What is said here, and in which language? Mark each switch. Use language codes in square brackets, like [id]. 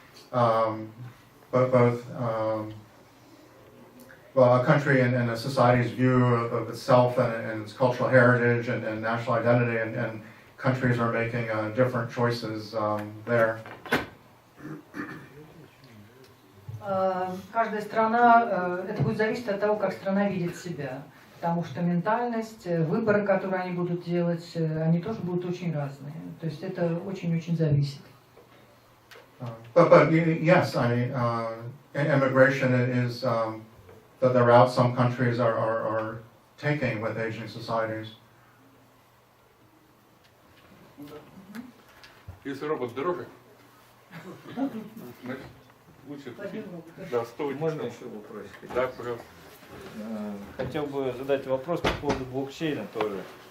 [en] But both well, a country and a society's view of itself and its cultural heritage and national identity, and countries are making different choices there. [ru] Каждая страна, это будет зависеть от того, как страна видит себя. Потому что ментальность, выборы, которые они будут делать, они тоже будут очень разные. То есть это очень-очень зависит. [en] But yes, immigration is the route some countries are taking with aging societies. [ru] Если робот дороже, значит, лучше купить. Да, стоит. Можно еще вопросик? Да, пожалуйста. Хотел бы задать вопрос по поводу блокчейна тоже.